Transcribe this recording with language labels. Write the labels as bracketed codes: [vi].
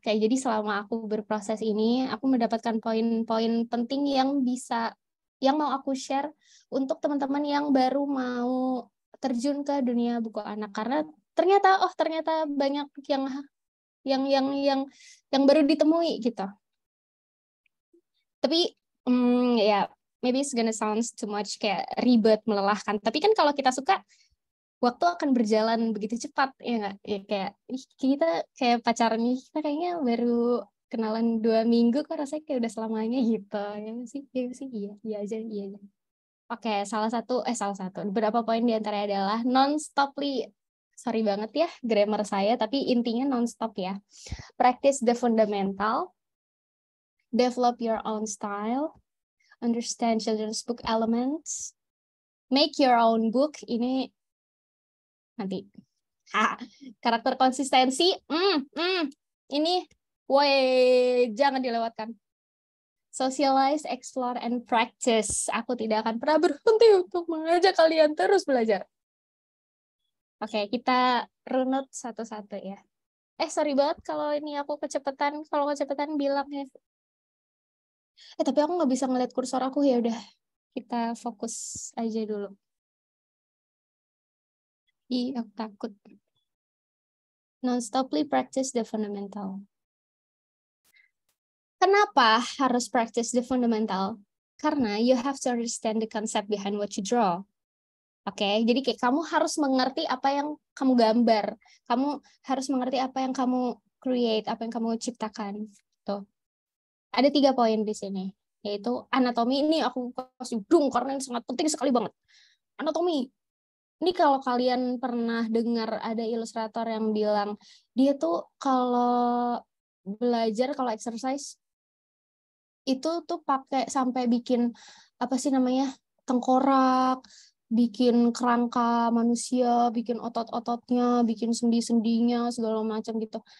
[id] Kayak jadi selama aku berproses ini, aku mendapatkan poin-poin penting yang mau aku share untuk teman-teman yang baru mau terjun ke dunia buku anak, karena ternyata banyak yang baru ditemui gitu. Tapi ya [en] maybe it's gonna sounds too much [id] kayak ribet, melelahkan. Tapi kan kalau kita suka, waktu akan berjalan begitu cepat ya nggak? Ya kayak kita kayak pacaran nih, kita kayaknya baru kenalan 2 minggu kok rasanya kayak udah selamanya gitu. Ya sih, iya aja. Oke, salah satu beberapa poin di antaranya adalah non-stoply. Sorry banget ya grammar saya, tapi intinya non-stop ya. [en] Practice the fundamental, develop your own style, understand children's book elements, make your own book. [id] Ini nanti karakter konsistensi, ini woi, jangan dilewatkan. [en] Socialize, explore, and practice. [id] Aku tidak akan pernah berhenti untuk mengajak kalian terus belajar. Oke, kita runut satu-satu ya. Sorry banget kalau ini aku kecepatan. Kalau kecepatan bilang ya. Tapi aku nggak bisa ngeliat kursor aku, ya udah. Kita fokus aja dulu. Aku takut. [en] Non-stoply practice the fundamental. [id] Kenapa harus [en] practice the fundamental? [id] Karena [en] you have to understand the concept behind what you draw. [id] Oke, jadi kayak kamu harus mengerti apa yang kamu gambar. Kamu harus mengerti apa yang kamu create, apa yang kamu ciptakan. Tuh. Ada 3 poin di sini, yaitu anatomi. Ini aku kasih dung karena ini sangat penting sekali banget. Anatomi. Ini kalau kalian pernah dengar ada ilustrator yang bilang, dia tuh kalau belajar, kalau exercise, itu tuh pakai sampai bikin, apa sih namanya, tengkorak, bikin kerangka manusia, bikin otot-ototnya, bikin sendi-sendinya, segala macam gitu.